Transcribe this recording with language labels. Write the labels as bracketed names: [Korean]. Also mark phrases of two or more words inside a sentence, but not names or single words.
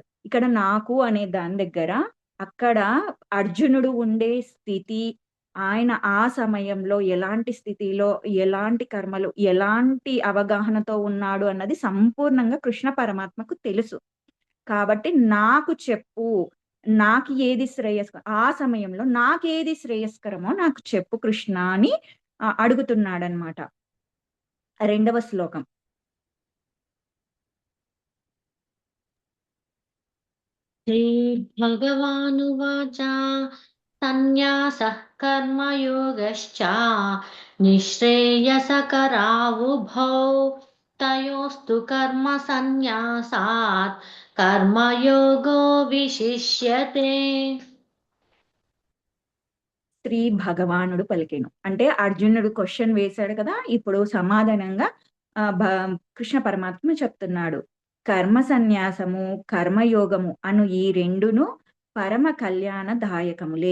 [Telugu] ఇక్కడ నాకు అనే దాని దగ్గర అక్కడ అర్జునుడు ఉండే స్థితి, ఆయన ఆ సమయంలో ఎలాంటి స్థితిలో, ఎలాంటి కర్మలు, ఎలాంటి అవగాహనతో ఉన్నాడు అన్నది సంపూర్ణంగా కృష్ణ పరమాత్మకు తెలుసు. కాబట్టి నాకు చెప్పు, నాకు ఏది ఆ సమయంలో నాకేది శ్రేయస్కరమో నాకు చెప్పు కృష్ణ అని అడుగుతున్నాడనమాట. 2వ శ్లోకం. [Sanskrit] श्रीभगवानुवाच सन्न्यासः कर्मयोगश्च निःश्रेयसकरावुभौ तयोस्तु कर्मसन्न्यासात् कर्मयोगो विशिष्यते. [Telugu] శ్రీ భగవానుడు పలికెను. అంటే అర్జునుడు క్వశ్చన్ వేశాడు కదా, ఇప్పుడు సమాధానంగా కృష్ణ పరమాత్మ చెప్తున్నాడు. కర్మ సన్యాసము, కర్మయోగము అను ఈ రెండును పరమ కళ్యాణదాయకములే.